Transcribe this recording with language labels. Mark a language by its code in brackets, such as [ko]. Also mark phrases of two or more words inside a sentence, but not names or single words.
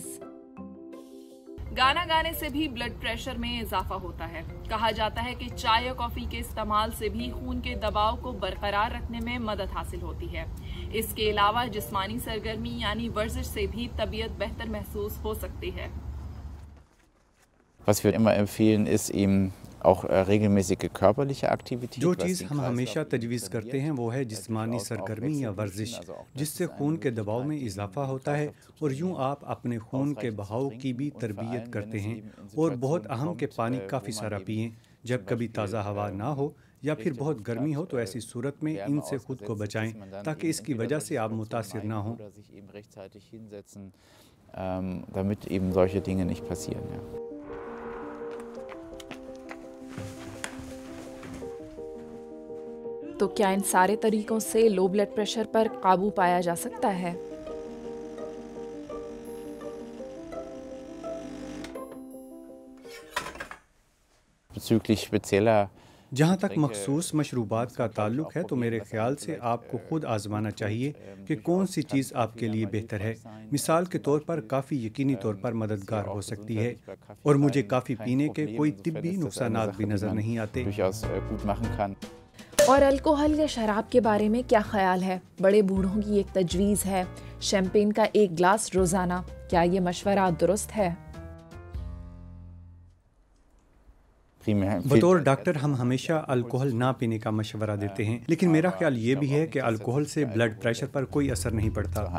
[ur] گانا گانے سے بھی [en] blood pressure [ur] میں اضافہ ہوتا ہے. کہا جاتا ہے کہ چائے یا کافی کے استعمال سے بھی خون کے دباؤ کو برقرار رکھنے میں مدد حاصل ہوتی ہے. اس کے علاوہ جسمانی سرگرمی یعنی ورزش سے بھی طبیعت بہتر محسوس ہو سکتی ہے. [de] Was wir immer empfehlen, ist eben auch regelmäßige körperliche Aktivität. [ur] جو چیز ہم ہمیشہ تجویز کرتے ہیں وہ ہے جسمانی سرگرمی یا ورزش، جس سے خون کے دباؤ میں اضافہ ہوتا ہے اور یوں آپ اپنے خون کے بہاؤ کی بھی تربیت کرتے ہیں. اور بہت اہم کہ پانی کافی سارا پئیں۔ جب کبھی تازہ ہوا نہ ہو یا پھر بہت گرمی ہو تو ایسی صورت میں ان سے خود کو بچائیں تاکہ اس کی وجہ سے آپ متاثر نہ ہوں. [de] Damit eben solche Dinge nicht passieren. Ja. [ur] تو کیا ان سارے طریقوں سے [en] low blood pressure [ur] پر قابو پایا جا سکتا ہے? [de] Bezüglich spezieller [ur] جہاں تک مخصوص مشروبات کا تعلق ہے تو میرے خیال سے آپ کو خود آزمانا چاہیے کہ کون سی چیز آپ کے لیے بہتر ہے. مثال کے طور پر کافی یقینی طور پر مددگار ہو سکتی ہے اور مجھے کافی پینے کے کوئی طبی نقصانات بھی نظر نہیں آتے. [de] durchaus gut machen kann. [ur] اور الکحل یا شراب کے بارے میں کیا خیال ہے? بڑے بوڑھوں کی ایک تجویز ہے شیمپین کا ایک گلاس روزانہ. کیا یہ مشورہ درست ہے? بطور ڈاکٹر ہم ہمیشہ الکحل نہ پینے کا مشورہ دیتے ہیں، لیکن میرا خیال یہ بھی ہے کہ الکحل سے [en] blood pressure [ur] پر کوئی اثر نہیں پڑتا.